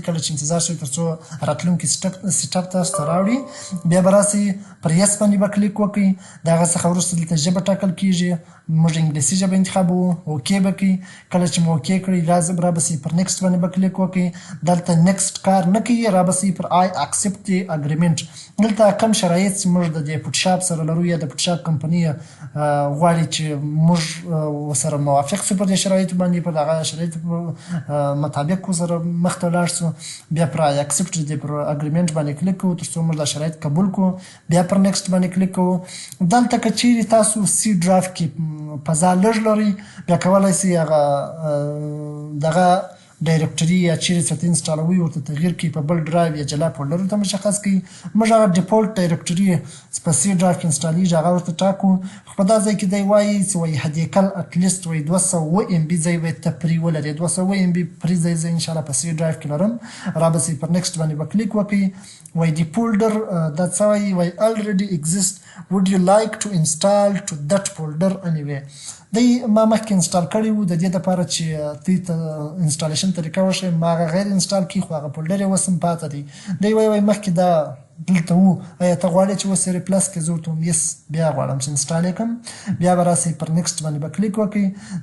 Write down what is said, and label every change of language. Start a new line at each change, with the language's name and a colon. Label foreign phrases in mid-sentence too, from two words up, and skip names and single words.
Pashto: کله چې انتظار شئ تر څو راتلونکي سټپ تاسو ته راوړي، بیا به راسئ پر یس باندې به کلیک وکړئ. د هغه څخه وروسته دلته ژبه ټاکل کېږي، موږ انګلیسي ژبه انتخابوو، اوکې به کړئ. کله چې مو اوکې کړئ رابسئ پر نیکسټ باندې به کلیک وکړئ. دلته نیکسټ کار نه کوي، رابسئ پر
English: I accept the agreement.
Pashto: دلته کم شرایط چې موږ د دې پټشاپ سره لرو یا د پټشاپ کمپنۍ غواړي چې موږ ورسره موافق شو، پر دې شرایطو باندې پر دغه شرایطو مطابق ورسره مخته ولاړ شو، بیا پر
English: I accept the
Pashto: پر اګریمنټ باندې کلیک کوو تر څو موږ دا شرایط قبول کړو، بیا پر نیکسټ باندې کلیک کوو. دلته که چیرې تاسو C ډرایو کې فضا لږ لرئ، بیا کولی شئ هغه دغه ډایرکټري یا چیرې څه ته انسټالوي ورته تغیر کړي په بل ډرایو یا جلا فولډر ورته مشخص کړي. موږ هغه ډیفولټ ډایرکټري په سی ډرایو کې انسټالیږي هغه ورته ټاکو. خو په دا ځای کې دی وایي چې وایي حداقل اتلیست وایي 200 MB ځای باید ته فری ولرې. 200 MB فری ځای زه انشاءالله په سی ډرایو کې لرم. را به سي پر نیکسټ باندې به کلیک وکړئ. وایي د فولډر دا څه وایي وایي
English: already exist would you like to install to that folder anyway.
Pashto: دی ما مخکې انسټال کړی وو د دې دپاره چې دوی ته انسټالیشن طریقه وښیم. ما هغه غیر انسټال کړي خو هغه فولډر یې اوس هم پاته دی. دی وایي مخکې دا دلته وو ایا ته غواړې چې اوس یې ریپلس کړې؟ زه ورته وایم یس بیا غواړم چې انسټال یې کړم. بیا به راسئ پر نیکسټ باندې به کلیک وکړئ.